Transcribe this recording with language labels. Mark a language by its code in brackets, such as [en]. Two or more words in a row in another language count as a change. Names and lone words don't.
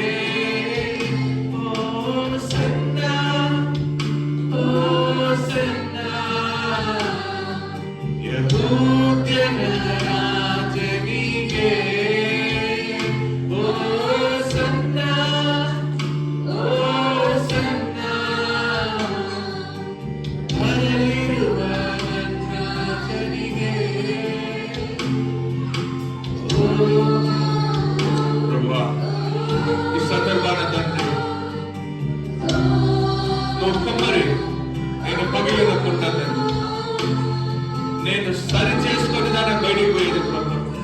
[kn] ಹೋಸನ್ನ ಹೋಸನ್ನ ಯೆಹೂದ್ಯನ ರಾಜನಿಗೆ. ಹೋಸನ್ನ ಹೋಸನ್ನ ಬರಲಿರುವ ನನ್ನ ರಾಜನಿಗೆ. [te] ప్రభువా, ఈ సందర్భాన తండ్రి నువ్వు కుమ్మరి నేను పగిలినప్పుడు నేను సరి చేసుకొని దాన్ని బయటికి పోయేది ప్రభు.